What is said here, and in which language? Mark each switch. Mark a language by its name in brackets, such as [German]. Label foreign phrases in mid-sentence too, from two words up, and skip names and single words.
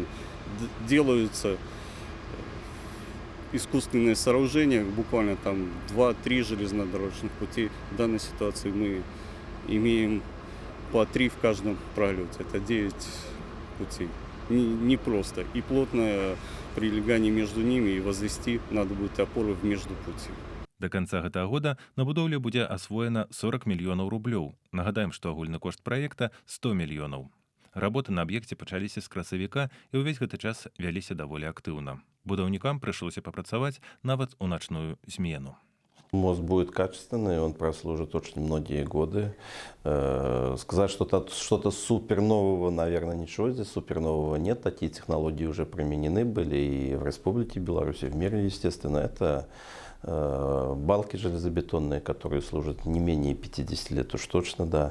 [Russian] Делаются искусственные сооружения, буквально там 2-3 железнодорожных пути. В данной ситуации мы имеем по 3 в каждом пролете. Это 9 путей. Непросто. И плотное прилегание между ними, и возвести надо будет опоры в междупутье. [Belarusian] До канца гэтага года на будоўлі будзе асвоена 40 мільёнаў рублёў. Нагадаем, што агульны кошт праекта 100 мільёнаў. Работы на аб'екце пачаліся з красавіка і ўвесь гэты час вяліся даволі актыўна. Будаўнікам прыйшлося папрацаваць нават у начную змену. [Russian] Мост будет качественный, он прослужит очень многие годы. Сказать что-то супер нового, наверное, ничего здесь супер нового нет. Такие технологии уже применены были и в Республике Беларусь, и в мире, естественно. Это балки железобетонные, которые служат не менее 50 лет, уж точно, да.